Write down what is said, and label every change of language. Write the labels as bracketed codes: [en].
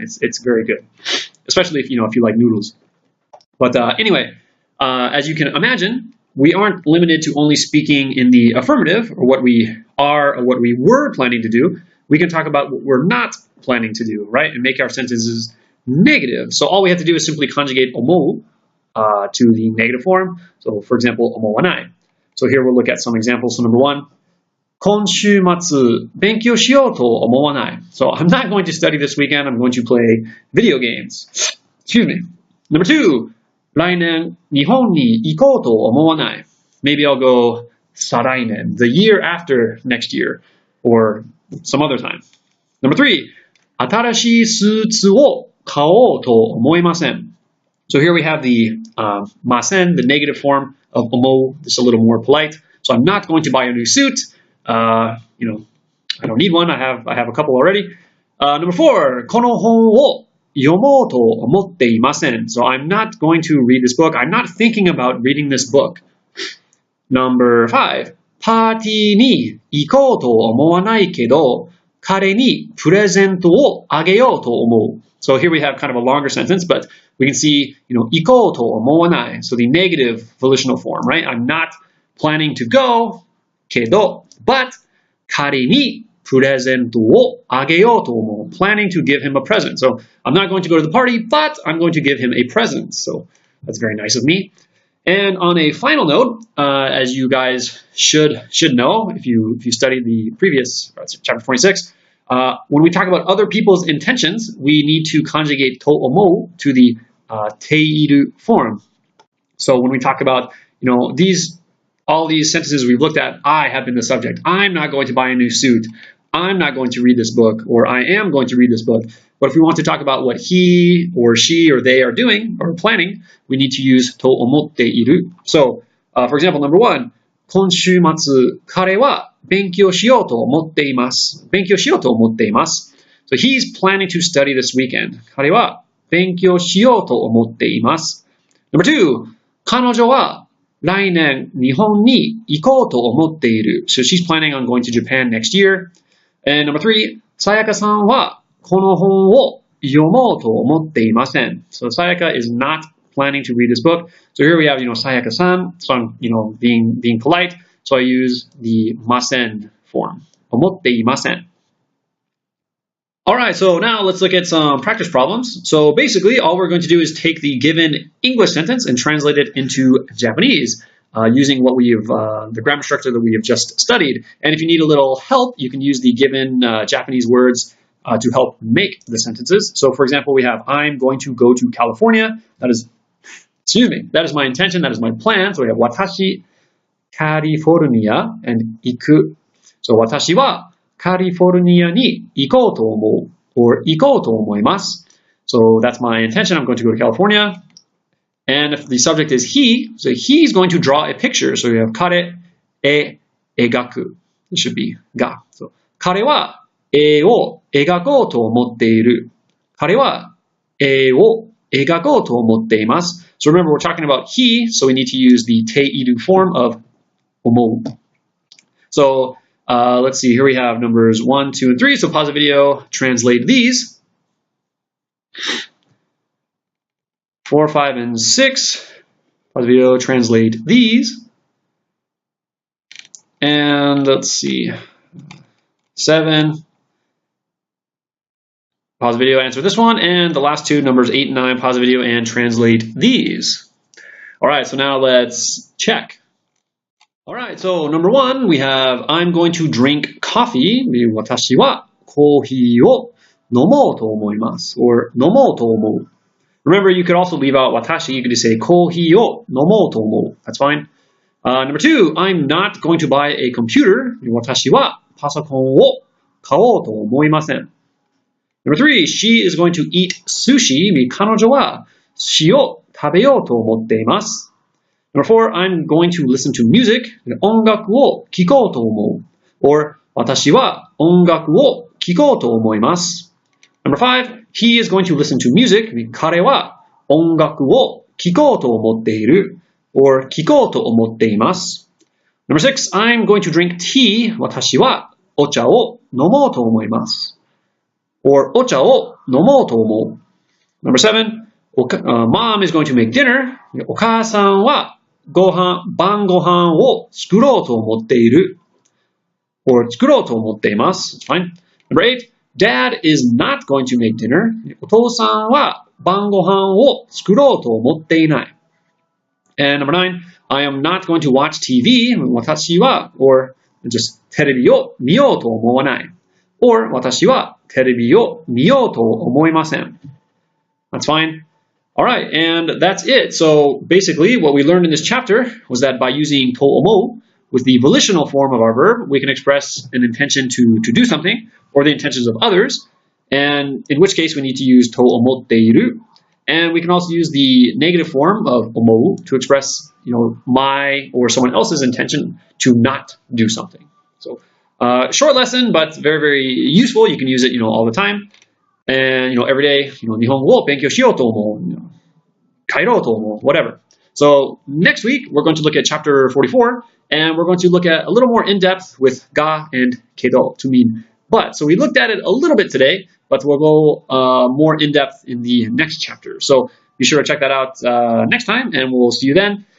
[en] It's very good, especially if you like noodles. But anyway, as you can imagine, we aren't limited to only speaking in the affirmative or what we are or what we were planning to do. We can talk about what we're not planning to do, right? And make our sentences negative. So all we have to do is simply conjugate omou to the negative form. So for example, omowanai. So here we'll look at some examples. So number one, [ja] 今週末勉強しようと思わない. [en] So I'm not going to study this weekend. I'm going to play video games. Excuse me. Number two, [ja] 来年日本に行こうと思わない. [en] Maybe I'll go [ja] 再来年, [en] the year after next year, or some other time. Number three, [ja] 新しいスーツを買おうと思いません. [en] So here we have the masen, the negative form of omo, just a little more polite. So I'm not going to buy a new suit. I don't need one. I have a couple already. Number four, [ja] この本を読もうと思っていません. [en] So I'm not going to read this book. I'm not thinking about reading this book. Number five, [ja] パーティーに行こうと思わないけど、彼にプレゼントをあげようと思う. [en] So here we have kind of a longer sentence, but we can see, [ja] 行こうと思わない. [en] So the negative volitional form, right? I'm not planning to go, [ja] けど, [en] but [ja] 彼にプレゼントをあげようと思う. [en] Planning to give him a present. So I'm not going to go to the party, but I'm going to give him a present. So that's very nice of me. And on a final note, as you guys should know, if you studied the previous chapter 26, when we talk about other people's intentions, we need to conjugate to omou to the teiru form. So when we talk about all these sentences we've looked at, I have been the subject. I'm not going to buy a new suit. I'm not going to read this book, or I am going to read this book. But if we want to talk about what he or she or they are doing or planning, we need to use to omotte iru. So, for example, number one, [ja] 今週末、彼は勉強しようと思っています。勉強しようと思っています。 [en] So he's planning to study this weekend. [ja] 彼は勉強しようと思っています。 [en] Number two, [ja] 彼女は来年日本に行こうと思っている. [en] So she's planning on going to Japan next year. And number three, [ja] さやかさんはこの本を読もうと思っていません. [en] So Sayaka is not planning to read this book. So here we have, Sayaka-san. So I'm, being polite. So I use the masen form. [ja] 思っていません. [en] Alright, so now let's look at some practice problems. So basically, all we're going to do is take the given English sentence and translate it into Japanese using the grammar structure that we have just studied. And if you need a little help, you can use the given Japanese words to help make the sentences. So for example, we have, I'm going to go to California. That is my intention, that is my plan. So we have, [ja] 私、カリフォルニア [en] and [ja] 行く. So 私はカリフォルニアに行こうと思う or 行こうと思います. [en] So that's my intention. I'm going to go to California. And if the subject is he, so he's going to draw a picture. So we have [ja] 彼、描く. [en] It should be が. [ja] So 彼は絵を描こうと思っている. 彼は絵を描こうと思っています. [en] So remember, we're talking about he, so we need to use the teiru form of 思う. So let's see, here we have numbers 1, 2, and 3. So pause the video, translate these. 4, 5, and 6. Pause the video, translate these. And let's see, 7. Pause the video, answer this one. And the last two, numbers 8 and 9, pause the video and translate these. All right, so now let's check. All right, so number 1, we have, I'm going to drink coffee. [ja] 私はコーヒーを飲もうと思います or 飲もうと思う. [en] Remember, you could also leave out 私. You could just say [ja] コーヒーを飲もうと思う. [en] That's fine. Number 2, I'm not going to buy a computer. [ja] 私はパソコンを買おうと思いません. [en] Number 3, she is going to eat sushi. [ja] 彼女は寿司を食べようと思っています。 [en] Number 4, I'm going to listen to music. [ja] 音楽を聴こうと思う。 or 私は音楽を聴こうと思います。 [en] Number 5, he is going to listen to music. [ja] 彼は音楽を聴こうと思っている。 or 聴こうと思っています。 [en] Number 6, I'm going to drink tea. [ja] 私はお茶を飲もうと思います。 or お茶を飲もうと思う。 [en] Number 7, mom is going to make dinner. [ja] お母さんは晩ご飯を作ろうと思っている。 or 作ろうと思っています。 [en] It's fine. Number 8, dad is not going to make dinner. [ja] お父さんは晩ご飯を作ろうと思っていない。 [en] And number 9, I am not going to watch TV. [ja] 私は or just テレビを見ようと思わない。 or 私はテレビを見ようと思いません。 [en] That's fine. All right, and that's it. So basically, what we learned in this chapter was that by using to omo with the volitional form of our verb, we can express an intention to do something or the intentions of others, and in which case we need to use to omotteiru. And we can also use the negative form of omo to express, my or someone else's intention to not do something. So, short lesson, but very, very useful. You can use it, all the time. And, every day, [ja] 日本語を勉強しようと思う。帰ろうと思う。 [en] Whatever. So, next week, we're going to look at chapter 44, and we're going to look at a little more in depth with ga and kedo to mean but. So, we looked at it a little bit today, but we'll go more in depth in the next chapter. So, be sure to check that out next time, and we'll see you then.